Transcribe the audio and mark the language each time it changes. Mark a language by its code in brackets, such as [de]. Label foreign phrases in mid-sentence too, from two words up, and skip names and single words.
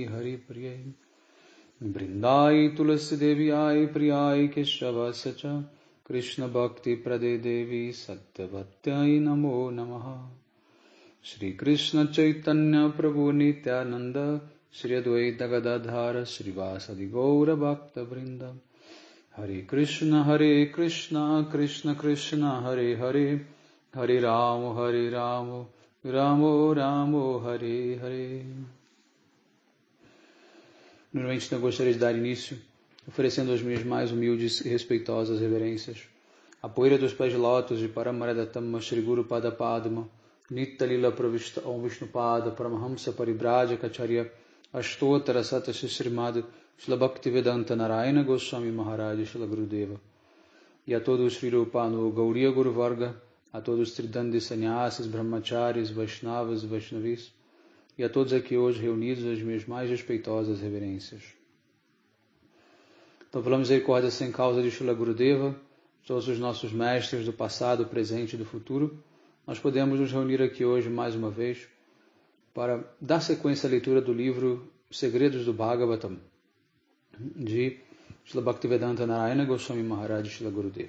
[sa] Hari Priyai Vrindai Tulasi Devi Ai Priyai Keshava Sacha Krishna Bhakti Prade Devi Satyavatyai Namo Namaha Shri Krishna Chaitanya Prabhu Nityananda Shri Advaita Gadadhara Shri Vasadi Gaura Bhakta Vrinda Hare Krishna Krishna Krishna Hare Hare Hare Ramo Ramo Ramo Hare Hare. [pt] Primeiramente, eu gostaria de dar início oferecendo as minhas mais humildes e respeitosas reverências à poeira dos pés de lótus de Paramaradatamma Shri Guru Pada Padma Nitya Lila Pravishta Om Vishnupada Paramahamsa Paribhrajakacharya Ashtotara Sata Srimad Shila Bhaktivedanta Narayana Goswami Maharaj Shila Gurudeva. E a todos os Sri Rupa no Gauriya Guru Varga, a todos os Tridandi Sannyasis, Brahmacharis, Vaishnavas e Vaishnavis, e a todos aqui hoje reunidos as minhas mais respeitosas reverências. Então, pela misericórdia sem causa de Srila Gurudeva, todos os nossos mestres do passado, presente e do futuro, nós podemos nos reunir aqui hoje mais uma vez para dar sequência à leitura do livro Segredos do Bhagavatam, de Srila Bhaktivedanta Narayana Goswami Maharaj Srila Gurudeva.